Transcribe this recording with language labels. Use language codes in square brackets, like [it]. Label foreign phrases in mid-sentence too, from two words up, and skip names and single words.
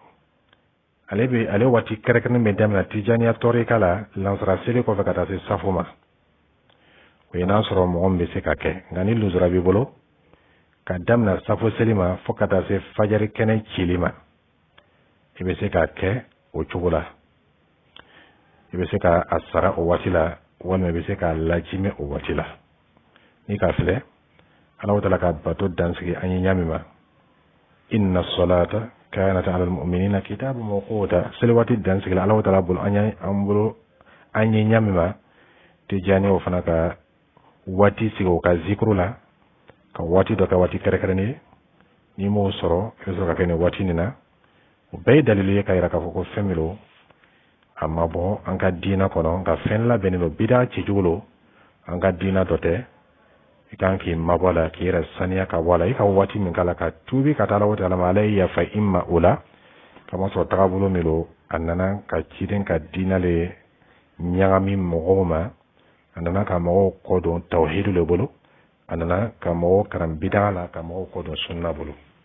[bm] ale waati kɛrɛnkɛrɛnnen bɛ daminɛ tijaniya tɔrika la lansara seli kɔfɛ ka taa se safo ma o ye n'a sɔrɔ mɔgɔ min bɛ se ka kɛ nka ni luzura b'i bolo ka daminɛ safo seli ma fo ka taa se fajari kɛnɛ cili ma i bɛ se ka kɛ o cogo la i bɛ se ka a sara o waati la walima i bɛ se ka lajimɛ o waati la ni ka filɛ ala ta'ala ka bato dansigi an ye ɲami ma [ar] إن الصلاة كانت على المؤمنين كتابا موقوتا [bm] seli waati dansigi ala ta'ala bolo an ye ɲami ma tijani o fana ka waati sigi o ka zikru la ka waati dɔ kɛ waati kɛrɛnkɛrɛnnen ni m'o sɔrɔ i bɛ sɔrɔ ka kɛ nin waati nin na o bɛɛ ye dalilu ye ka yira k'a fɔ ko fɛn min don a ma bɔ an ka diina kɔnɔ nka fɛn labɛnnen don bida cicogo lo an ka diina dɔ tɛ i kan k'i mabɔ a la k'i yɛrɛ saniya ka bɔ a la i ka waati min k'a la ka tuubi ka taa ala ta'ala ma ala ye yafa i ma o la kama sɔrɔ tagabolo min don a nana ka ciden ka diina le ɲagami mɔgɔw ma a nana ka mɔgɔw kɔdon tawhidu le bolo a nana ka mɔgɔw karan bida la ka mɔgɔw kɔdon sunna bolo